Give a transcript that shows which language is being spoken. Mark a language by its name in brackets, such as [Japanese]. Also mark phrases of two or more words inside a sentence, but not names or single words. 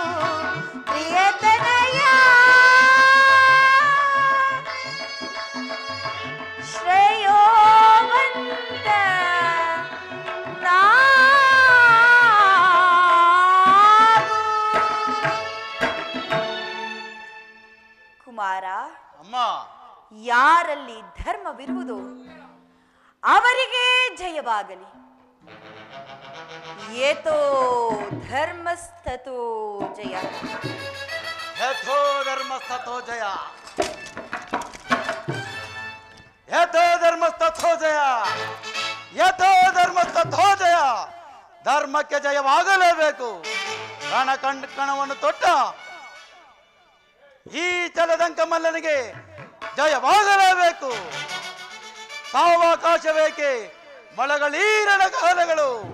[Kannada] ಪ್ರಿಯತನಯ ಶ್ರೇಯೋವಂತ ನಾಗು. ಕುಮಾರ, ಅಮ್ಮ, ಯಾರಲ್ಲಿ ಧರ್ಮವಿರುವುದೋ ಅವರಿಗೆ ಜಯವಾಗಲಿ. [Sanskrit] ಏತೋ ಧರ್ಮಸ್ತತೋ ಜಯ. ಯಥೋ ಧರ್ಮಸ್ಥತೋ ಜಯ. ಯಥೋ ಧರ್ಮಸ್ಥತೋ ಜಯ. ಯಥೋ ಧರ್ಮಸ್ಥತೋ ಜಯ. [Kannada] ಧರ್ಮಕ್ಕೆ ಜಯವಾಗಲೇಬೇಕು. ಕಣವನ್ನು ತೊಟ್ಟ ಈ ಚಲದಂಕ ಮಲ್ಲನಿಗೆ ಜಯವಾಗಲೇಬೇಕು. ಸಾವಕಾಶ ಬೇಕೆ, ಮೊಳಗಳೀರನ ಕಾಲಗಳು.